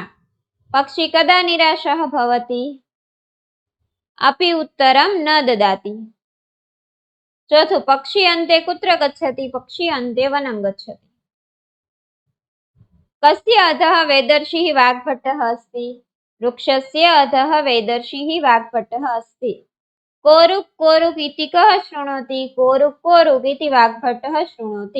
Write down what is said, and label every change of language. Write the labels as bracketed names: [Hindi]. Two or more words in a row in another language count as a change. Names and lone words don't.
[Sanskrit] પક્ષી કદા નિરાશઃ ભવતિ, અપિ ઉત્તરમ ન દદાતિ। ચોથું પક્ષી અંતે કુત્ર ગચ્છતિ, પક્ષી અંતે વનમ ગચ્છતિ। કસ્ય અધઃ વેદર્ષિः વાઘભટ્ટः अस्ति, વૃક્ષસ્ય અધઃ વેદર્ષિः વાઘભટ્ટः अस्ति। कोरुक कोरुक इति कः शृणोति, कोरुक कोरुक इति वाघभट्टः शृणोति।